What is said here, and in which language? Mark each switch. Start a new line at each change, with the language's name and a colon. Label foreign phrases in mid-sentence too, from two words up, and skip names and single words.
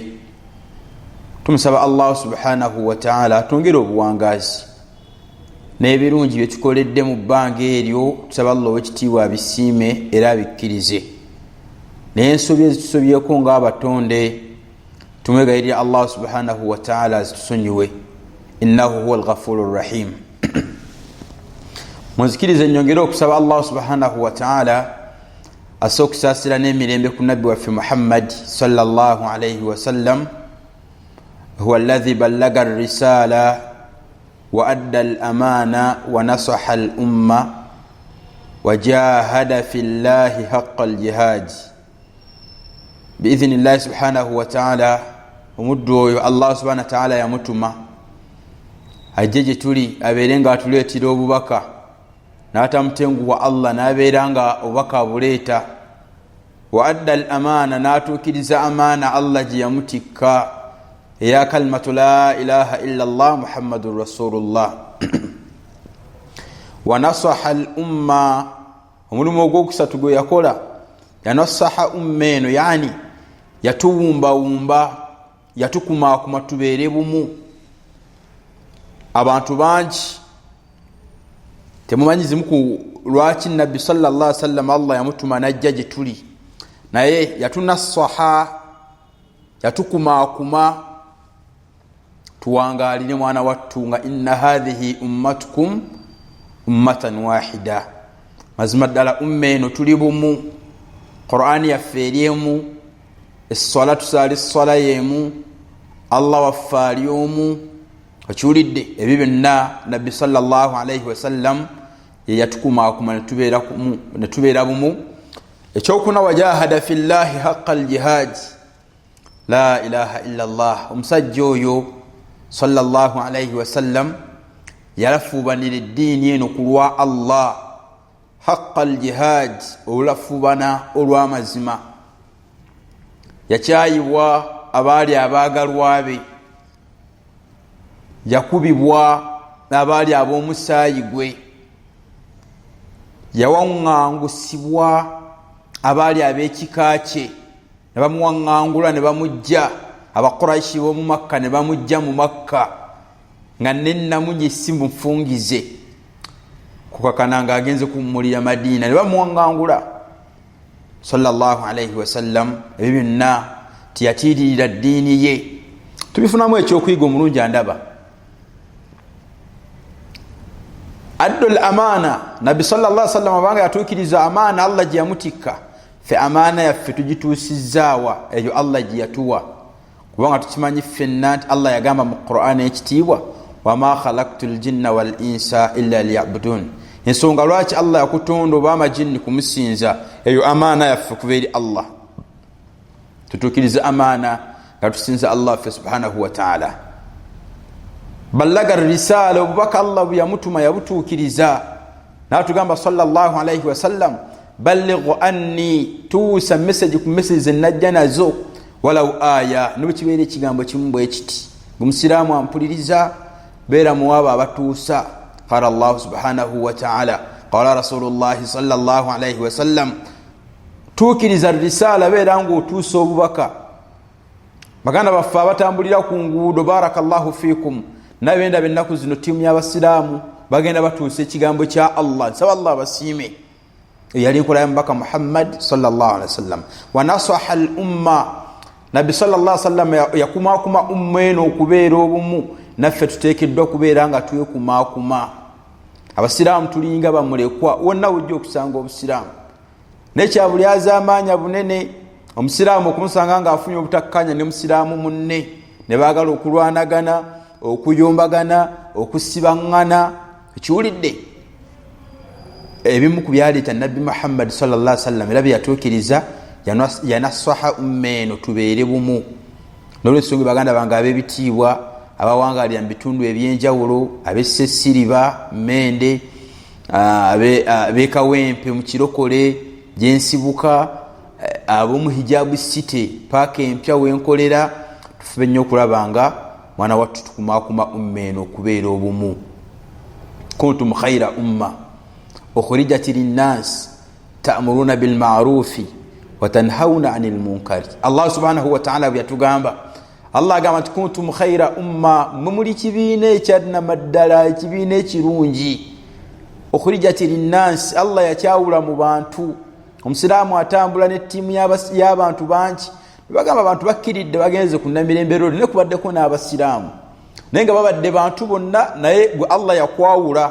Ganda: Tumusaba Allah
Arabic: سبحانه وتعالى
Ganda: atongere obuwangazi n'ebirungi bye tukoledde mu bbanga eryo. Tusaba Allah ow'ekitiibwa abisiime era abikkirize, n'ensobi ezitusobyeko ng'abatonde tumwegayirira Allah
Arabic: سبحانه وتعالى
Ganda: azitusonyiwe,
Arabic: إنه هو الغفور رحيم.
Ganda: Munzikirize nyongere okusaba Allah
Arabic: سبحانه وتعالى
Ganda: assa okusaasira n'emirembe ku nabbi waffe Muhammad
Arabic: صلى الله عليه وسلم. هو الذي بلغ الرسالة وأدى الأمانة ونصح الأمة وجاهد في الله حق الجهاد. بإذن الله سبحانه وتعالى,
Ganda: omuddu oyo Allah
Arabic: سبحانه وتعالى
Ganda: yamutuma ajje gye tuli abeere nga atuleetera obubaka, n'atamutenguwa Allah n'abeera nga obubaka abuleeta.
Arabic: وأدى الأمانة,
Ganda: n'atuukiriza amaana Allah gye yamutikka, eya
Arabic: كلمة لا إله إلا الله محمد رسول الله. ونصح الأمة,
Ganda: omulimu ogwokusatu gwe yakola yanasaha umma eno, yani yatuwumbawumba, yatukumaakuma tubeere bumu. abantu bangi temumanyi zimuku lwaki nabbi
Arabic: صلى الله عليه وسلم
Ganda: Allah yamutuma najja gye tuli, naye yatunasaha, yatukumaakuma tuwangalire mwana wattu nga
Arabic: إن هذه أمتكم أمة واحدة,
Ganda: mazima ddala umma eno tuli bumu. Qur'ani yaffe eryemu, esswala tusaali esswala yemu, Allah waffe ali omu, okiwulidde ebyo byonna nabbi
Arabic: صلى الله عليه وسلم
Ganda: yeyatukumakuma netubeera bumu.
Arabic: Ekyokuna وجاهد في الله حق الجهاد لا إله إلا الله.
Ganda: Omusajja oyo
Arabic: صلى الله عليه وسلم
Ganda: yalafubanira eddiini eno kulwa Allah
Arabic: حق الجهاد,
Ganda: olafubana olw'amazima. Yakyayibwa abaali abaagalwa be, yakubibwa abaali ab'omusaayi gwe, yawaŋŋangusibwa abaali ab'ekika kye ne bamuwaŋŋangula ne bamujja, Abakuraishi b'omu Makka ne bamujja mu Makka nga nennamunye si mufungize kukakana nga agenze kumulira Madiina, ne bamuwaŋŋangula
Arabic: صلى الله عليه وسلم.
Ganda: Ebyo byonna tiyatiiririra ddiini ye. Tubifunamu ekyokuyiga omulungi andaba.
Arabic: أدى الأمانة,
Ganda: nabbi
Arabic: صلى الله عليه وسلم
Ganda: abanga yatuukiriza amaana Allah gye yamutikka, fe amaana yaffe tugituusizaawa eyo Allah gye yatuwa, kubanga tukimanyi ffenna nti Allah yagamba mu Qur'an ekitiibwa
Arabic: وما خلقت الجن والإنس إلا ليعبدون.
Ganda: Ensonga lwaki Allah yakutonda oba amajinni kumusinza, eyo amaana yaffe kuba eri Allah. Tutuukiriza amaana nga tusinza Allah ffe
Arabic: سبحانه وتعالى. بلغ رسالة,
Ganda: obubaka Allah bwe yamutuma yabutuukiriza.
Arabic: N'atugamba صلى الله عليه وسلم بلغوا عني,
Ganda: tuusa message ku message zenajja nazo
Arabic: ولو آية,
Ganda: n'obukibeera ekigambo kimu bwe kiti. Omusiraamu ampuliriza beera muwaaba abatuusa.
Arabic: قال الله سبحانه وتعالى قال رسول الله صلى الله عليه وسلم,
Ganda: tuukiriza risala beera ng'otuusa obubaka. Baganda baffe abatambulira ku nguudo,
Arabic: بارك الله فيكم,
Ganda: nabenda bennaku zino tiimu y'abasiraamu bagenda batuusa ekigambo kya Allah. Nsaba Allah basiime. Yali nkola ya mubaka Muhammad
Arabic: صلى الله عليه وسلم. ونصح الأمة,
Ganda: nabbi
Arabic: صلى الله عليه وسلم
Ganda: yakumakuma umma eno okubeera obumu. Naffe tuteekeddwa okubeera nga twekumakuma. Abasiraamu tulinga bamulekwa, wonna wujja okusanga obusiraamu. Nekya buli azaamaanya bunene omusiraamu okumusanga nga afunye obutakkanya ne musiraamu munne, ne baagala okulwanagana, okuyombagana, okusibaŋŋana. Ekiwulidde ebimu ku byaleeta nabbi Muhammad
Arabic: صلى الله عليه وسلم
Ganda: era bye yatuukiriza, yanasaha umma eno tubeere bumu. N'olwensonga baganda bange ab'ebitiibwa abawangalira mu bitundu ebyenjawulo, ab'Essiriba, Mende, ab'Ekawempe mu Kirokole gyensibuka, ab'omu Hijabu City paaka empya wenkolera, tufube nnyo okulaba nga mwana wattu tukumakuma umma eno okubeera obumu.
Arabic: كنتم خير أمة أخرجت للناس تأمرون بالمعروف وتنهون عن المنكر.
Ganda: Allah
Arabic: سبحانه وتعالى
Ganda: yatugamba, Allah agamba nti
Arabic: كنتم خير أمة,
Ganda: mumuli kibiina ekyadna maddala, ekibiina ekirungi.
Arabic: أخرجت للناس,
Ganda: Allah yakyawula mu bantu. Omusiraamu atambula ne ttiimu y'abantu bangi, bagamba abantu bakkiridde bagenze ku Namirembe Road ne kubaddeko n'abasiraamu, naye nga babadde bantu bonna, naye gwe Allah yakwawula.